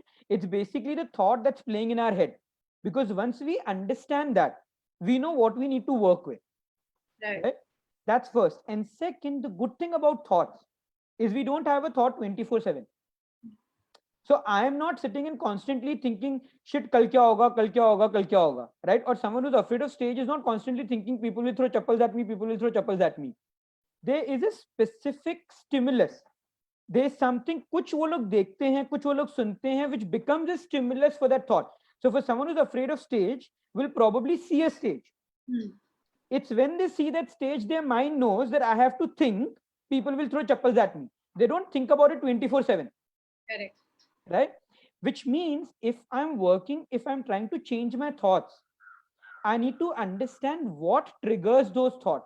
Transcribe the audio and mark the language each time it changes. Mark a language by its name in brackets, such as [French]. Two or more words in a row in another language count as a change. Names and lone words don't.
[English] It's basically the thought that's playing in our head. Because once we understand that, we know what we need to work with. Right. That's first. And second, the good thing about thoughts is we don't have a thought 24/7. So I am not sitting and constantly thinking, shit, [Hindi] कल क्या होगा, कल क्या होगा, कल क्या होगा, [English] right? Or someone who's afraid of stage is not constantly thinking, people will throw chappals at me, people will throw chappals at me. There is a specific stimulus. There's something, [Hindi] कुछ वो लोग देखते हैं, कुछ वो लोग सुनते हैं, [English] which becomes a stimulus for that thought. So for someone who's afraid of stage, will probably see a stage. It's when they see that stage, their mind knows that I have to think, people will throw chappals at me. They don't think about it 24/7. Correct. Right? Which means if I'm working, if I'm trying to change my thoughts, I need to understand what triggers those thoughts.